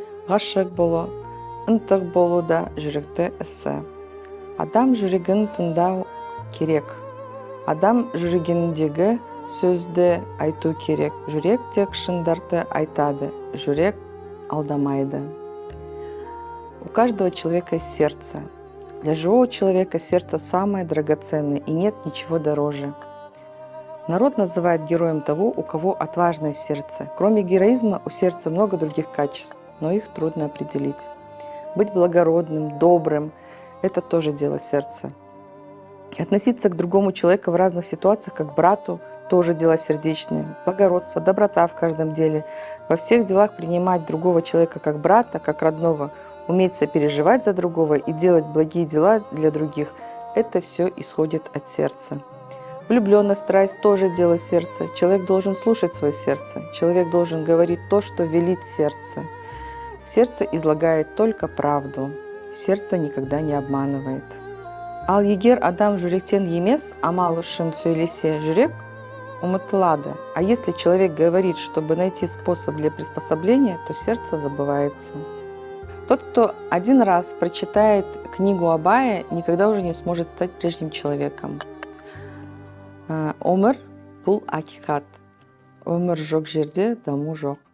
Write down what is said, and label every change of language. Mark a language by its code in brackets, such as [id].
[kk] Ғашық болу, ынтық болу да жүректі ісі. Адам жүрегін тыңдау керек. Адам жүрегіндегі сөзді айту керек. Жүрек тек шындарды айтады. Жүрек алдамайды. [ru] У каждого человека есть сердце. Для живого человека сердце самое драгоценное, и нет ничего дороже. Народ называет героем того, у кого отважное сердце. Кроме героизма, у сердца много других качеств, но их трудно определить. Быть благородным, добрым – это тоже дело сердца. Относиться к другому человеку в разных ситуациях, как к брату, тоже дело сердечное. Благородство, доброта в каждом деле. Во всех делах принимать другого человека как брата, как родного, уметь сопереживать за другого и делать благие дела для других – это все исходит от сердца. Влюбленность, страсть – тоже дело сердца. Человек должен слушать свое сердце. Человек должен говорить то, что велит сердце. Сердце излагает только правду. Сердце никогда не обманывает. [kk] Ал егер адам жүректен емес, амал үшін сөйлесе жүрек ұмытылады. [ru] А если человек говорит, чтобы найти способ для приспособления, то сердце забывается. Тот, кто один раз прочитает книгу Абая, никогда уже не сможет стать прежним человеком. [kk] Өмір бұл ақиқат. Өмір жоқ жерде даму жоқ.